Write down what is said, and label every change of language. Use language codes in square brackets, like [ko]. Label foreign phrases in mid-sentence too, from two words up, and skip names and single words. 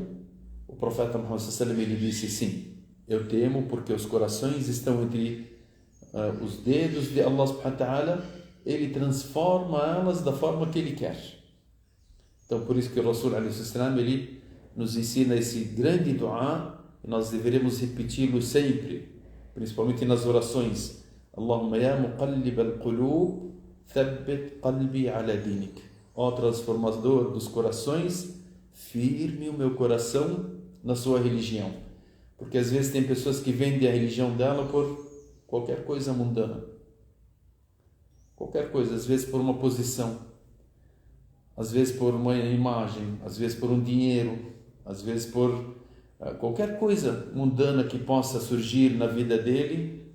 [pt] O profeta Muhammad [ar] صلى الله عليه وسلم, [pt] ele disse: sim, eu temo, porque os corações estão entre os dedos de [ar] الله سبحانه وتعالى, [pt] ele transforma elas da forma que ele quer. Então, por isso que o Rasul [ar] عليه وسلم, [pt] ele nos ensina esse grande dua, e nós deveremos repeti-lo sempre, principalmente nas orações: [ar] اللهم يا مقلب القلوب ثبت قلبي على دينك. [pt] Ó transformador dos corações, firme o meu coração na sua religião. Porque às vezes tem pessoas que vendem a religião dela por qualquer coisa mundana. Qualquer coisa, às vezes por uma posição, às vezes por uma imagem, às vezes por um dinheiro, às vezes por qualquer coisa mundana que possa surgir na vida dele.